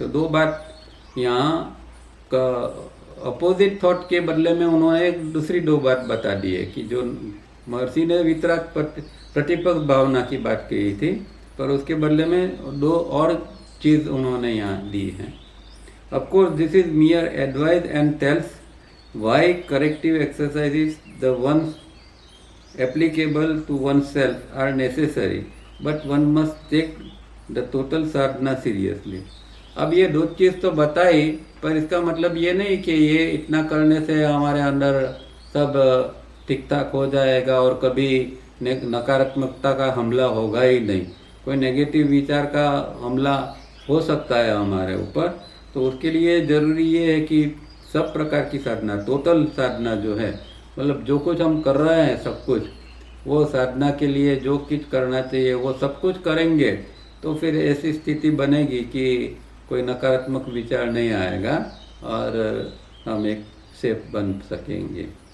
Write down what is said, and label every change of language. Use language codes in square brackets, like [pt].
[hi] तो 2 बात यहाँ का अपोजिट थॉट के बदले में उन्होंने एक दूसरी 2 बात बता दी है कि जो महर्षि ने वितराग प्रतिपक्ष भावना की बात कही थी, पर उसके बदले में 2 और चीज़ उन्होंने यहाँ दी है। [en] Of course, this is mere advice and tells why corrective exercises, the ones applicable to oneself, are necessary, but one must take the total sadhana seriously. [hi] अब ये 2 चीज़ तो बताई, पर इसका मतलब ये नहीं कि ये इतना करने से हमारे अंदर सब ठीक ठाक हो जाएगा और कभी नकारात्मकता का हमला होगा ही नहीं। कोई नेगेटिव विचार का हमला हो सकता है हमारे ऊपर, तो उसके लिए ज़रूरी ये है कि सब प्रकार की साधना, टोटल साधना जो है, मतलब जो कुछ हम कर रहे हैं सब कुछ, वो साधना के लिए जो कुछ करना चाहिए वो सब कुछ करेंगे, तो फिर ऐसी स्थिति बनेगी कि कोई नकारात्मक विचार नहीं आएगा और हम एक सेफ बन सकेंगे।